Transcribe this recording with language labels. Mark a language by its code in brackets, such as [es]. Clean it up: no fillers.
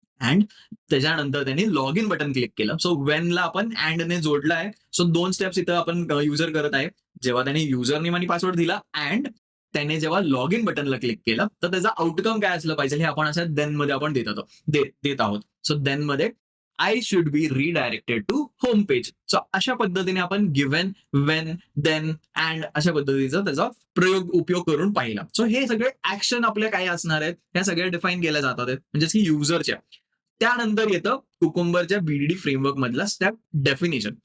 [mr] And त्याच्यानंतर त्यांनी log in button click केलं. सो वेनला आपण अँडने जोडला आहे. सो 2 स्टेप्स इथं आपण युजर करत आहे. जेव्हा त्याने युजर नेम आणि पासवर्ड दिला अँड त्याने जेव्हा लॉग इन बटनला क्लिक केलं, तर त्याचा आउटकम काय असलं पाहिजे हे आपण अशा देन मध्ये आपण देत आहोत. सो देन मध्ये [en] I should be redirected to home page. [mr] So अशा पद्धतीने आपण गिव्हन, वेन, देन, अँड अशा पद्धतीचा त्याचा उपयोग करून पाहिला. सो हे सगळे ऍक्शन आपल्या काय असणार आहेत, ह्या सगळ्या डिफाईन केल्या जातात आहेत, म्हणजेच की युजरच्या. त्यानंतर येतं कुकुंबरच्या बीडीडी फ्रेमवर्क मधला स्टेप डेफिनेशन.